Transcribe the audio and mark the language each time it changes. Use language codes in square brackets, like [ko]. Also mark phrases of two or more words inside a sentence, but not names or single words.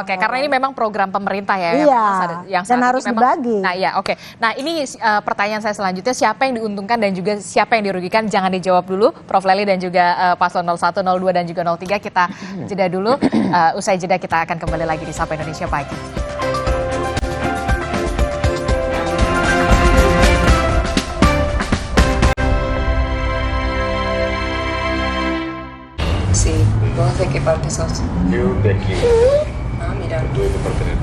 [id] Karena ini memang program pemerintah ya, yang dan harus dibagi. Nah ini pertanyaan saya selanjutnya, siapa yang diuntungkan dan juga siapa yang dirugikan? Jangan dijawab dulu, Prof. Lely dan juga Paslon 01, 02 dan juga 03, kita jeda dulu. Usai jeda kita akan kembali lagi di Sapa Indonesia Pagi. [es] Sì, vos de qué parte sos? Yo de aquí. Ah, mira. ¿Tú de qué parte eres?